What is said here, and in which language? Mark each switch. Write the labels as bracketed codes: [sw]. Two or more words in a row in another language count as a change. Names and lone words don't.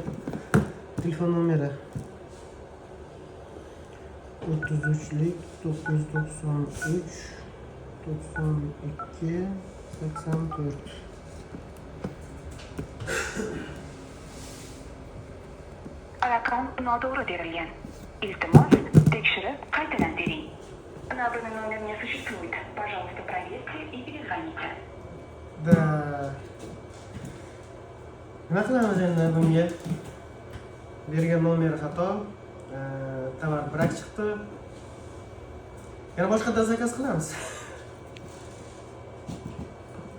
[uz] Telefon nomeri 33lik 993 92 84. Rakam noto'g'ri berilgan. Iltimos, tekshirib qaytadan bering. [ru] Набранный номер не существует. Пожалуйста, проверьте и перезвоните. Da. [uz] Nima qilamiz endi bunga? Bergan nomeri xato. Tovar brak chiqdi. Yana boshqadan zakaz qilamiz.